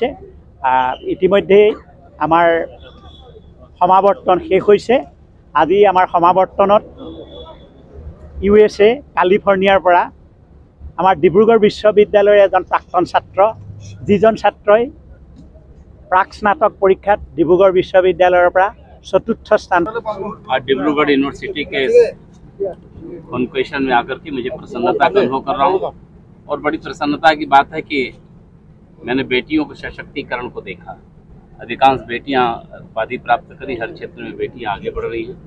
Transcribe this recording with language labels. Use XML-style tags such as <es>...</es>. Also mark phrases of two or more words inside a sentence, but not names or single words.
<as>ইতিমধ্যেই আমাৰ সমাৱৰ্তন শেষ হৈছে। আজি আমাৰ সমাৱৰ্তনত USA কালিফৰ্ণিয়াৰ পৰা আমাৰ ডিব্ৰুগড় বিশ্ববিদ্যালয়ৰ এজন প্ৰাক্তন ছাত্ৰ, যিজন ছাত্ৰই প্ৰাক স্নাতক পৰীক্ষাত ডিব্ৰুগড় বিশ্ববিদ্যালয়ৰ পৰা 4ৰ্থ স্থান।</as> <hi>डिब्रूगढ़ यूनिवर्सिटी के कॉन्क्वेशन में आकर के मुझे प्रसन्नता का अनुभव कर रहा हूँ और बड़ी प्रसन्नता की बात है कि मैंने बेटियों के सशक्तिकरण को देखा। अधिकांश बेटियां उपाधि प्राप्त करी, हर क्षेत्र में बेटियां आगे बढ़ रही हैं।</hi>